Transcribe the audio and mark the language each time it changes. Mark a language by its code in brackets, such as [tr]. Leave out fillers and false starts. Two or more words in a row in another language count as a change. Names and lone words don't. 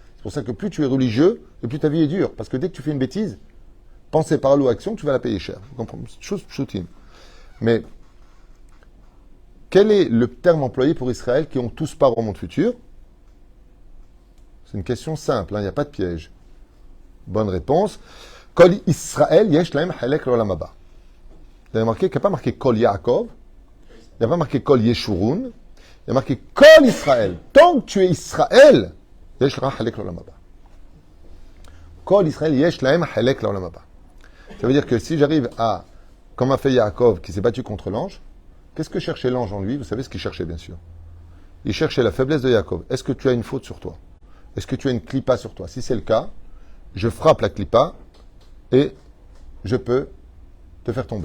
[fr] C'est pour ça que plus tu es religieux, et plus ta vie est dure. Parce que dès que tu fais une bêtise, pensée, parole ou action, tu vas la payer cher. Vous comprenez? Chose pshutim. Mais quel est le terme employé pour Israël qui ont tous part au monde futur? C'est une question simple, il n'y a pas de piège. Bonne réponse. [he] כל ישראל יש להם חלק לעולם הבא. [fr] Vous avez remarqué qu'il n'y a pas marqué [he] כל יעקב, [fr] il n'y a pas marqué [he] כל ישורון, [fr] il y a marqué [he] כל ישראל. [fr] Tant que tu es Israël, [he] יש להם חלק לעולם הבא. כל ישראל יש להם חלק לעולם הבא. [fr] Ça veut dire que si j'arrive à, comme a fait Yaakov qui s'est battu contre l'ange, qu'est-ce que cherchait l'ange en lui? Vous savez ce qu'il cherchait, bien sûr. Il cherchait la faiblesse de Yaakov. Est-ce que tu as une faute sur toi? Est-ce que tu as une clipa sur toi? Si c'est le cas, je frappe la clipa et je peux te faire tomber.